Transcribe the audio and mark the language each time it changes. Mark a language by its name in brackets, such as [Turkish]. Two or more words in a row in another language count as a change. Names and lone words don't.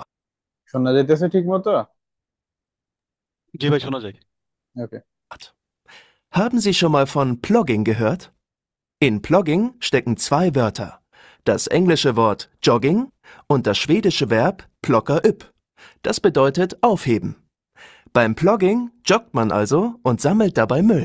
[Bangla] শোনা যাইতেছে ঠিক মতো? জি ভাই, শোনা যায়। ওকে। [German] Haben Sie schon mal von Plogging gehört? In Plogging stecken zwei Wörter. Das englische Wort Jogging und das schwedische Verb [Swedish] plocka upp. [German] Das bedeutet aufheben. Beim Plogging joggt man also und sammelt dabei Müll.